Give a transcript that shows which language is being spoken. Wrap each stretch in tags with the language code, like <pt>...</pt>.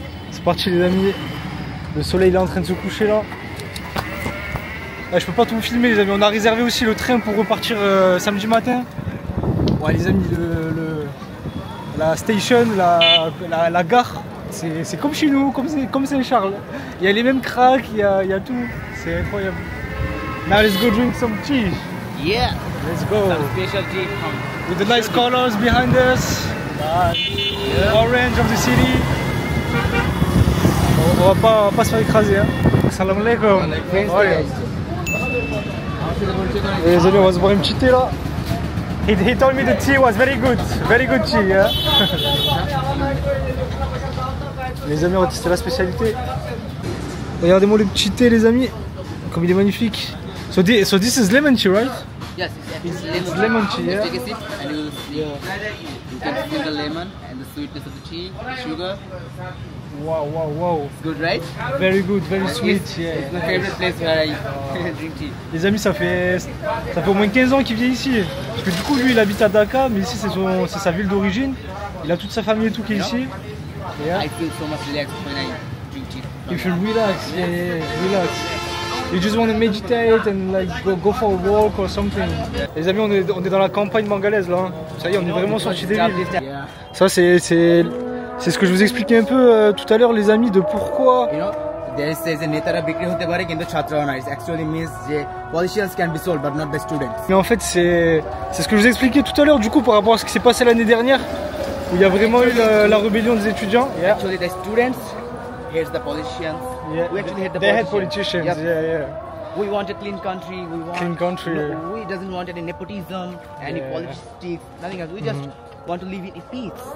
<fr>C'est parti, les amis. Le soleil il est en train de se coucher là. Ah, je peux pas tout vous filmer, les amis. On a réservé aussi le train pour repartir samedi matin. Ouais, les amis, la station, la gare, c'est comme chez nous, comme Saint-Charles. Il y a les mêmes cracks, il y a tout. C'est incroyable.</fr> <en>Now let's go drink some tea. Yeah. Let's go. Some special tea. With the nice colors behind us. Yeah. Orange of the city.</en> <fr>On va pas se faire écraser. Hein. Salam alaikum.</fr> <en>Oh, yeah.</en> <fr>Et les amis, on va se boire un petit thé là.</fr> <en>He told me the tea was very good tea. Yeah?</en> <fr>Les amis, on va tester la spécialité. Regardez-moi le petit thé, les amis, comme il est magnifique.</fr> <en>So this is lemon tea, right? Yes, It's lemon tea, yeah. Take a sip and you will see. You can feel the lemon and the sweetness of the tea, the sugar. Wow. It's good, right? Very good, very sweet. Yeah. It's my favorite place where I drink tea.</en> <fr>Les amis, ça fait au moins 15 ans qu'il vient ici. Parce que du coup, lui, il habite à Dakar, mais ici, c'est sa ville d'origine. Il a toute sa famille et tout qui est ici.</fr> <en>Yeah. I feel so much relaxed when I drink tea. You feel relaxed, yeah, relax. You just want to meditate and like go for a walk or something.</en> <fr>Les amis, on est dans la campagne bangalaise là. Hein. Ça y est, on est vraiment sorti des villes. Ça, c'est ce que je vous expliquais un peu tout à l'heure, les amis, de pourquoi.</fr> <en>You know, there says a</en> <bn>netara bikri hote pare kintu chhatra na.</bn> <en>It actually means that politicians can be sold but not the students.</en> <fr>Mais en fait, c'est ce que je vous expliquais tout à l'heure, du coup, par rapport à ce qui s'est passé l'année dernière, où il y a vraiment eu la rébellion des étudiants.</fr> <en>Yeah. Actually, the students hate the politicians. Yeah. We actually hate the they politicians. hate politicians. Yep. Yeah. We want a clean country. We want Clean country. No, we doesn't want any nepotism, any politics, nothing else. We just want to live in peace.</en>